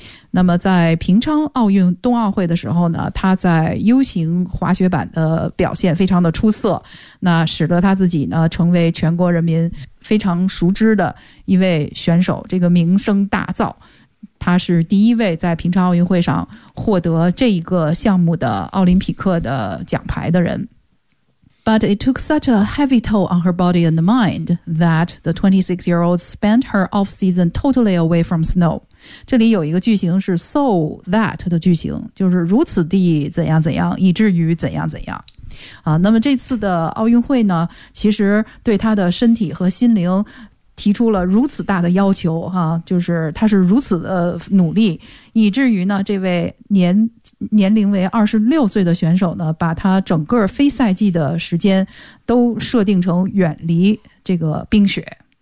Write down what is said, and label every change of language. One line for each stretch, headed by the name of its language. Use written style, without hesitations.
Chinese: 那么在平昌奥运冬奥会的时候呢，他在 U 型滑雪板的表现非常的出色，那使得他自己呢成为全国人民非常熟知的一位选手，这个名声大噪。他是第一位在平昌奥运会上获得这一个项目的奥林匹克的奖牌的人。
English: But it took such a heavy toll on her body and mind that the 26-year-old spent her off-season totally away from snow.
Chinese: 这里有一个句型是 so that 的句型，就是如此地怎样怎样，以至于怎样怎样。那么这次的奥运会呢，其实对她的身体和心灵提出了如此大的要求，就是她是如此的努力，以至于呢，这位年龄为26岁的选手呢，把她整个非赛季的时间都设定成远离这个冰雪。